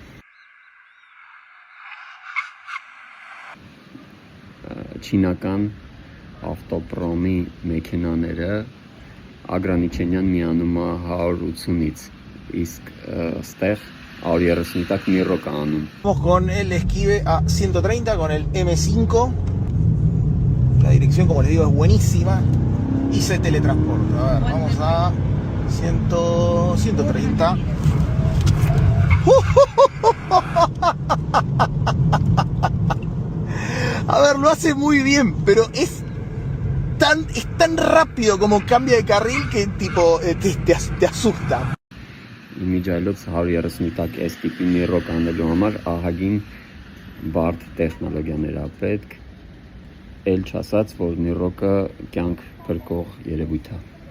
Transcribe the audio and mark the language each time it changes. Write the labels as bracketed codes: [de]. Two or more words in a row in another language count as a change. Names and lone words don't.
[hy] Չինական ավտոպրոմի մեքենաները ագրանիչենյան միանում է 180-ից, իսկ ստեղ 130 տակ Mirroc անում։ [es] Vamos con el Esquive a 130 con el M5. La dirección, como les digo, es buenísima y se teletransporta. A ver, vamos a 130. A ver, lo hace muy bien, pero es tan rápido como cambia de carril que tipo te asusta. [hy] Իմիջայլոց 130 տակ S տիպի Mirroc անելու համար ահագին բարդ տեխնոլոգիաներ ա պետք, էլ չասած, որ Mirroc-ը կյանք փրկող երևույթ է։